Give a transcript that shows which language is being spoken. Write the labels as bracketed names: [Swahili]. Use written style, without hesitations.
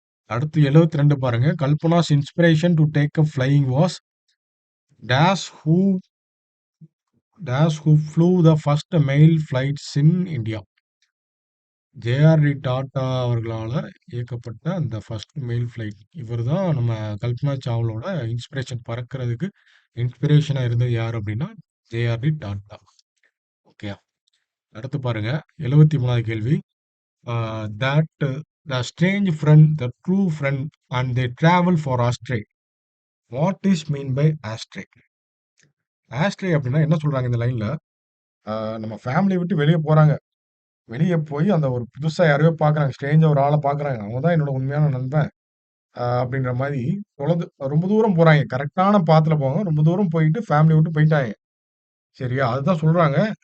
[Tamil] அடுத்து 72 பாருங்க. [English] Kalpana's inspiration to take up flying was dash who flew the first mail flights in India. [Tamil] JRD tata அவர்களால் இயக்கப்பட்ட அந்த first mail flight. இவர் தான் நம்ம கல்பனா சாவ்லோட இன்ஸ்பிரேஷன், பறக்கிறதுக்கு இன்ஸ்பிரேஷனாக இருந்தது யார் அப்படின்னா ஜேஆர்டி டாட்டா. ஓகே. அடுத்து பாருங்க 73வது கேள்வி. [English] That the strange friend, the true friend, and they travel for astray. What is mean by astray? [Tamil] Astray அப்படின்னா என்ன சொல்றாங்க இந்த லைன்ல? நம்ம ஃபேமிலி விட்டு வெளியே போறாங்க. வெளியே போய் அந்த ஒரு புதுசா யாரையோ பார்க்குறாங்க. ஸ்ட்ரேஞ்சா ஒரு ஆள பார்க்குறாங்க. அவங்க தான் என்னோட உண்மையான நண்பன். அப்படின்ற மாரி தொலைது ரொம்ப தூரம் போறாங்க. கரெக்ட்டான பாத்ல போவாங்க. ரொம்ப தூரம் போயிட்டு ஃபேமிலி விட்டு போயிட்டாங்க. சரியா? அதுதான் சொல்றாங்க.